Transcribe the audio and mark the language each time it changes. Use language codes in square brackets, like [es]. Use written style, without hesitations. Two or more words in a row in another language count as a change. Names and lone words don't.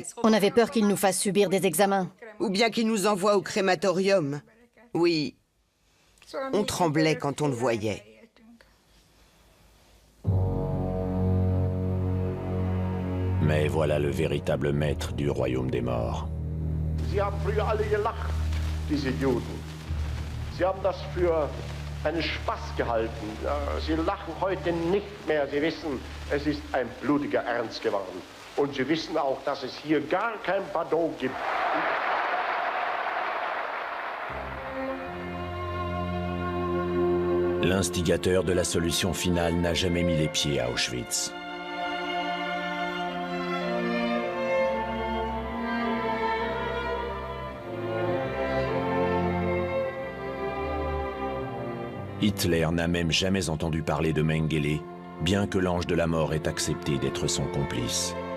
[fr] On avait peur qu'il nous fasse subir des examens. Ou bien qu'il nous envoie au crématorium. Oui, on tremblait quand on le voyait. Mais voilà le véritable maître du royaume des morts. [de] Sie haben früher alle gelacht, diese Juden. Sie haben das für einen Spaß gehalten. Sie lachen heute nicht mehr. Sie wissen, es ist ein blutiger Ernst geworden. Und Sie wissen auch, dass es hier gar kein Pardon gibt. [fr] L'instigateur de la solution finale n'a jamais mis les pieds à Auschwitz. Hitler n'a même jamais entendu parler de Mengele, bien que l'ange de la mort ait accepté d'être son complice.